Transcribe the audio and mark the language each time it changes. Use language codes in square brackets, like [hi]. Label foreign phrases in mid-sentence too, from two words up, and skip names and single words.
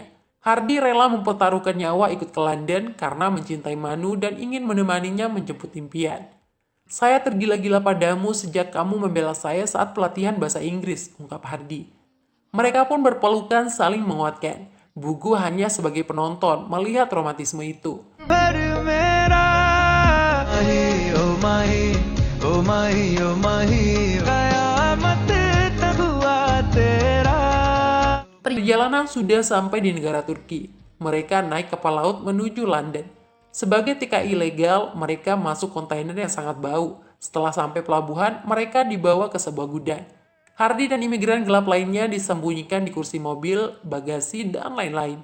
[id] Hardi rela mempertaruhkan nyawa ikut ke London karena mencintai Manu dan ingin menemaninya menjemput impian. Saya tergila-gila padamu sejak kamu membela saya saat pelatihan bahasa Inggris, ungkap Hardi. Mereka pun berpelukan saling menguatkan. Bugu hanya sebagai penonton melihat romantisme itu. [hi] पर मेरा माही ओ माही ओ माही ओ माही कयामत तक हुआ तेरा. [id] Perjalanan sudah sampai di negara Turki. Mereka naik kapal laut menuju London. Sebagai TKI ilegal, mereka masuk kontainer yang sangat bau. Setelah sampai pelabuhan, mereka dibawa ke sebuah gudang. Hardi dan imigran gelap lainnya disembunyikan di kursi mobil, bagasi, dan lain-lain.